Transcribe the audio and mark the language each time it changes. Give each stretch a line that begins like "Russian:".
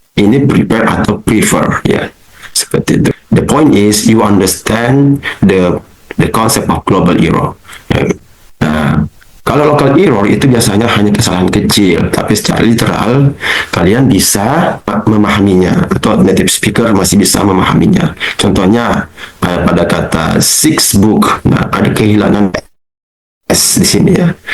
Indonesian: Ini prepare atau prefer, ya, seperti itu.
English: The point is you understand the concept of global error.
Indonesian: Nah, kalau local error itu biasanya hanya kesalahan kecil, tapi secara literal kalian bisa memahaminya, atau native speaker masih bisa memahaminya. Contohnya pada kata
English: six book,
Indonesian: nah, ada kehilangan s di sini, ya.